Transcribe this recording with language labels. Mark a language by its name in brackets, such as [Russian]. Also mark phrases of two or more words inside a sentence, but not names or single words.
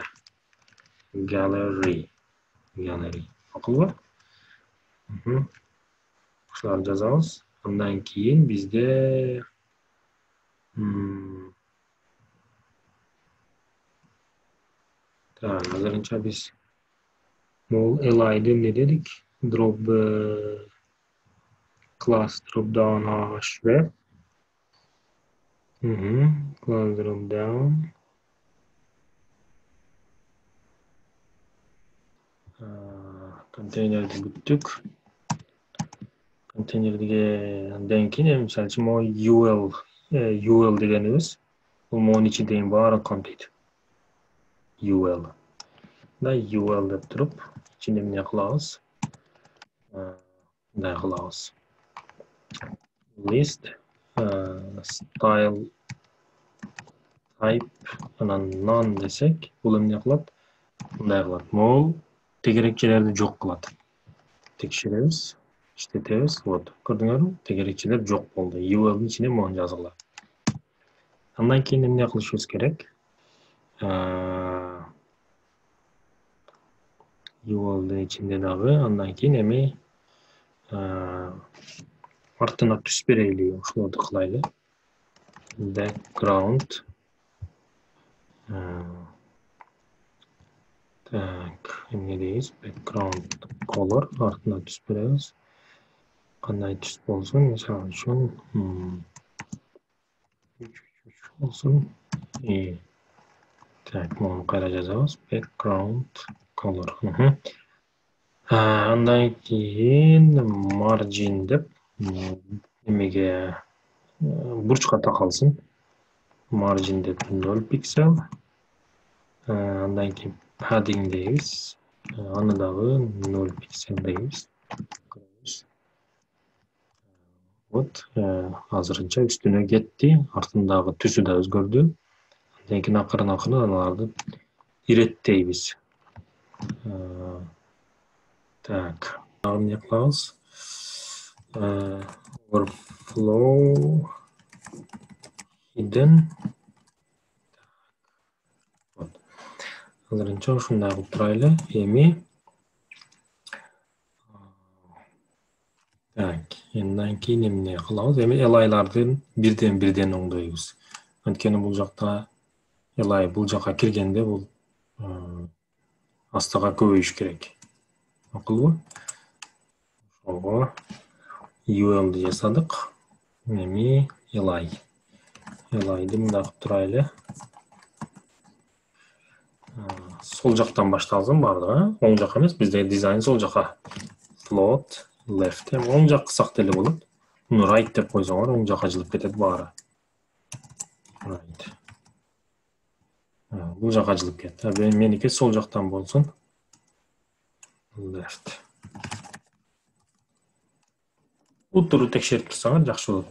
[Kyrgyz] Gallery. Акылбы? Ушуларды жазабыз. Андан кийин бизде азырынча биз бул li'ды эмне дедик? [English] Drop class drop down hv. Class drop down. [Kyrgyz] Контейнерди бүттүк. Контейнерге андан кийин мисалы үчүн UL дегенибиз бул монун ичиндеги баарын камтыйт. UL. Да UL деп туруп, ичинде эмне кылабыз? Мындай кылабыз. [English] List, style, type, [Kyrgyz] анан none десек, бул эмне кылат? Мындай кылат. Мол тегерекчелерди жок кылат. Текшеребиз, иштетебиз. Вот, көрдүңөрбү? Тегерекчелер жок болду. UL-дун ичине мону жазгыла. Андан кийин эмне кылышыбыз керек? UL-дун ичинде дагы андан кийин эми артына түс берели, ошолорду кылайлы. Background. Так, эмне дейбиз? [English] Background color [Kyrgyz] артына түс беребиз. Кандай түс болсун? Мисалы үчүн болсун. Так, муну кайра жазабыз. [English] Background color. [Kyrgyz] Андан кийин margin деп эмеге бурчка такалсын. Margin деп 0 пиксель. Андан кийин padding дейбиз. Аны дагы 0 пиксель дейбиз. Вот, азырынча үстүнө кетти, артындагы түсү да өзгөрдү. Андан кийин акырын аларды иреттейбиз. Так, эмне кылабыз? [English] Overflow hidden. [Kyrgyz] Вот. Азырынча ушундай кылып турайлы. Эми так, андан кийин эмне кылабыз? Эми элайлардын бирден оңдойбуз. Анткени бул жакта элай бул жака киргенде бул астыга көбөйүш керек. Акылбы? Ошого UL-ды жасадык. Эми элайды мындай кылып турайлы. Сол жактан башталсын бардыгы. Оң жак эмес, бизде дизайн сол жака. [English] Float left. [Kyrgyz] Оң жак кылсак деле болот. Муну right деп койсоңор, оң жака жылып кетет баары. Right. Бул жака жылып кетти. Меники сол жактан болсун. Left. Утуру текшерип турсаңар жакшы болот.